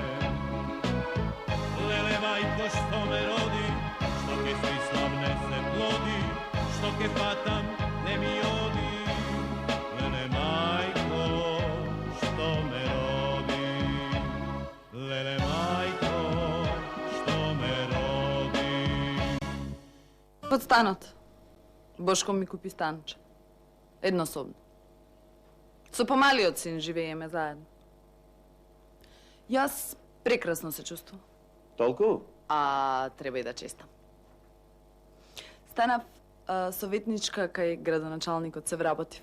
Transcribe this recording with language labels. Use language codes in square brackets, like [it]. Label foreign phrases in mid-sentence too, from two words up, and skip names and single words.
[mk] Леле мајко што ме роди, што ќе сви славне се плоди, што ќе фатам не ми оди. Леле мајко што ме роди, леле мајко што ме роди. Pod станот. Бошко ми купи станче. Еднособно. Со помалиот син живееме заедно. Јас прекрасно се чувствувам. Толку? А треба и да честам. Станав советничка кај градоначалникот се вработив.